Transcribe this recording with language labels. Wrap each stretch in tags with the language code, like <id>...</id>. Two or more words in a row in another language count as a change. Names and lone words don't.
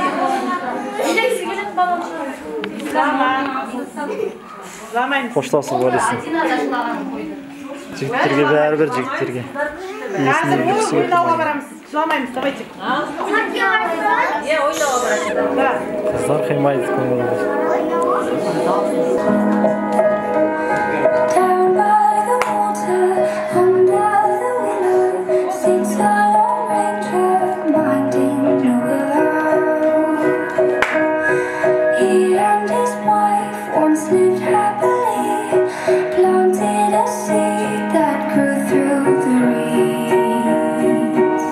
<kk>Қоштасып ойлайсың. Жігіттерге бәрібір жігіттерге. Қазір ойнауға барамыз. Жыламаймыз, давайте. Қыздар қимайды көңілі.</kk> <en>Down by the water, under the willow, sits a lone ranger minding the willow. He and his wife once lived happily, planted a seed that grew through the reeds.</en>